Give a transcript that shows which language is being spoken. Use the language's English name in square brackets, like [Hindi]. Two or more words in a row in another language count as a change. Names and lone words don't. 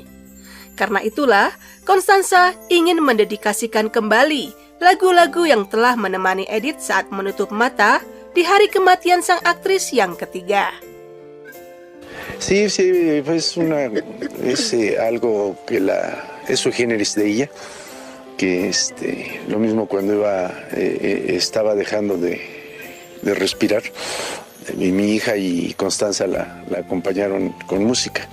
[Indonesian] Karena itulah, Constanza ingin mendedikasikan kembali lagu-lagu yang telah menemani Edith saat menutup mata di hari kematian sang aktris yang ketiga. [Spanish] Sí, es algo que es su generis de ella. Que lo mismo cuando estaba dejando de respirar, mi hija y Constanza la acompañaron con música.